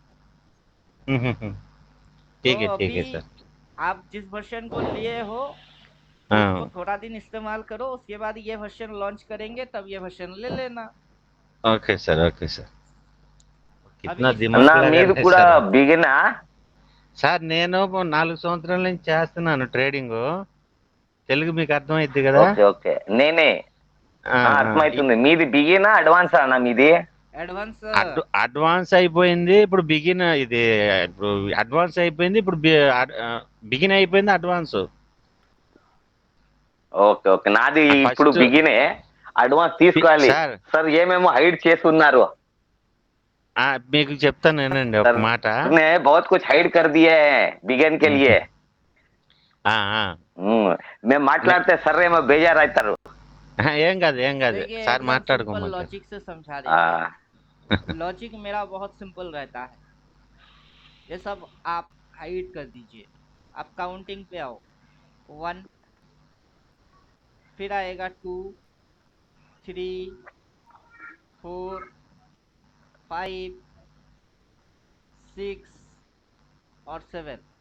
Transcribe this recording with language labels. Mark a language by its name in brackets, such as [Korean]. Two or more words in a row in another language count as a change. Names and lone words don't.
[Hindi] हम्म। तो ठीक अभी है सर। आप जिस वर्जन को लिए हो उसको हाँ। थोड़ा दिन इस्तेमाल करो, उसके बाद ये वर्जन लॉन्च करेंगे तब ये वर्जन ले लेना। [English] OK sir, OK sir. [Hindi] अभी कितना इस [Telugu] అన్నా [Hindi] दिमाग [Telugu] మీది [Hindi] लगाना है [Telugu] కూడా [Hindi] सर। [Telugu] బిగినా? సార్ నేను 4 సంవత్సరాల నుంచి చేస్తున్నాను ట్రేడింగ్. తెలుగు మీకు అర్థమైద్ది కదా? ఓకే ఓకే. నేనే. ఆ, ఆ, అర్థమవుతుంది. మీది బిగినా అడ్వాన్సా అన్న మీది? [English] एडवांस। [Telugu] అడ్వాన్స్ అయిపోయింది, ఇప్పుడు బిగిన్ ఇది. ఇప్పుడు అడ్వాన్స్ అయిపోయింది, ఇప్పుడు బిగిన్ అయిపోయింది అడ్వాన్స్. ఓకే ఓకే. నాది ఇప్పుడు ఫస్ట్ బిగినే. అడ్వాన్స్ తీసుకోవాలి. సార్, సార్ ఏమేమో హైడ్ చేసి ఉన్నారు. మీకు చెప్తాను వినండి ఒక [Hindi] सर [Telugu] మాట. [Hindi] ने बहुत कुछ हाइड कर दिए हैं बिगन के लिए. ఆ, ఆ. [Telugu] మేము మాట్లాడితే సర్ ఏమో బేజారు అవుతారు. ఏం కాదు ఏం కాదు [Hindi] देखिए [Telugu] సార్, [Hindi] एकदम सिंपल [Telugu] మాట్లాడుకోమంటారు. [Hindi] लॉजिक से समझा ఆ, देंगे। लॉजिक मेरा बहुत सिंपल रहता है। ये सब आप हाइड कर दीजिए। आप काउंटिंग पे आओ। 1, फिर आएगा 2, 3, 4, 5, 6 और 7।